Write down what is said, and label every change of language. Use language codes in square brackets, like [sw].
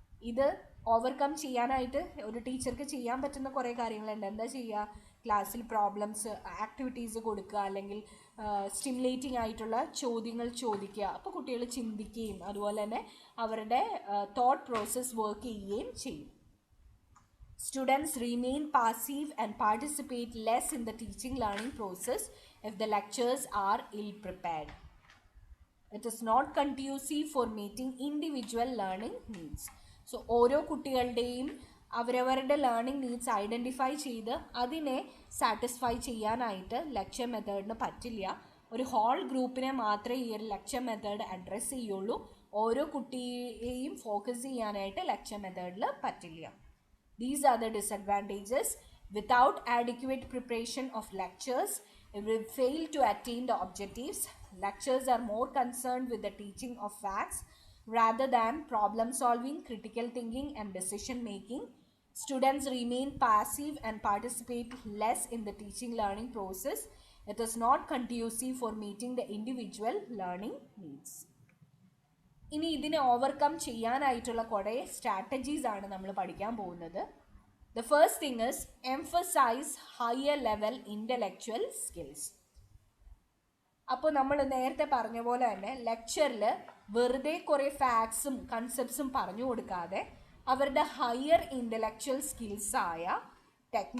[ml] ഇത് ഓവർകം ചെയ്യാനായിട്ട് ഒരു ടീച്ചർക്ക് ചെയ്യാൻ പറ്റുന്ന കുറേ കാര്യങ്ങളുണ്ട്. എന്താ ചെയ്യുക? ക്ലാസ്സിൽ പ്രോബ്ലംസ് ആക്ടിവിറ്റീസ് കൊടുക്കുക, അല്ലെങ്കിൽ സ്റ്റിമുലേറ്റിംഗ് ആയിട്ടുള്ള ചോദ്യങ്ങൾ ചോദിക്കുക. അപ്പോൾ കുട്ടികൾ ചിന്തിക്കുകയും അതുപോലെ തന്നെ അവരുടെ തോട്ട് പ്രോസസ് വർക്ക് ചെയ്യുകയും ചെയ്യും. [en] Students remain passive and participate less in the teaching learning process if the lectures are ill prepared. It is not conducive for meeting individual learning needs. [ml] So ഓരോ കുട്ടികളുടെയും അവരവരുടെ ലേണിംഗ് നീഡ്സ് ഐഡൻറ്റിഫൈ ചെയ്ത് അതിനെ satisfy ചെയ്യാനായിട്ട് lecture മെത്തേഡിന് പറ്റില്ല. ഒരു whole ഗ്രൂപ്പിനെ മാത്രമേ ഈ ഒരു ലെക്ചർ മെത്തേഡ് അഡ്രസ്സ് ചെയ്യുള്ളൂ. ഓരോ കുട്ടിയെയും ഫോക്കസ് ചെയ്യാനായിട്ട് ലെക്ചർ മെത്തേഡിൽ പറ്റില്ല. [en] These are the disadvantages. Without adequate preparation of lectures, it will fail to attain the objectives. Lectures are more concerned with the teaching of facts rather than problem solving, critical thinking and decision making. Students remain passive and participate less in the teaching learning process. It is not conducive for meeting the individual learning needs. [ml] ഇനി ഇതിനെ overcome ചെയ്യാനായിട്ടുള്ള കുറേ strategies ആണ് നമ്മൾ പഠിക്കാൻ പോകുന്നത്. [en] The first thing is emphasise higher level intellectual skills. [ml] അപ്പോൾ നമ്മൾ നേരത്തെ പറഞ്ഞ പോലെ തന്നെ ലെക്ചറിൽ വെറുതെ കുറേ ഫാക്ട്സും കൺസെപ്റ്റ്സും പറഞ്ഞു കൊടുക്കാതെ അവരുടെ ഹയർ ഇൻ്റലക്ച്വൽ സ്കിൽസായ ടെക്നിക്